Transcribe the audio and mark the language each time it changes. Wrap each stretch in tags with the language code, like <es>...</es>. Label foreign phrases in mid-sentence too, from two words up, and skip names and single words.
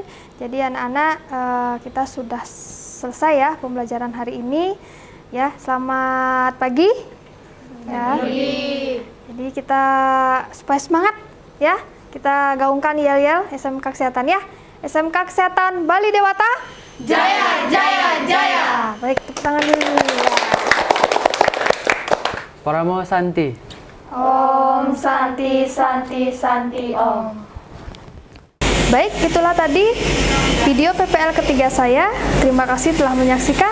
<id>Jadi anak-anak kita sudah selesai ya pembelajaran hari ini. Ya, selamat pagi. Ya. Jadi kita supaya semangat ya. Kita gaungkan yel-yel SMK Kesehatan ya. SMK Kesehatan Bali Dewata. Jaya, jaya, jaya. Baik, tepuk tangan dulu. Ya.</id> <sa>Paramo Santi. Om Santi Santi Santi Om.</sa> <id>Baik, itulah tadi video PPL ketiga saya. Terima kasih telah menyaksikan.</id>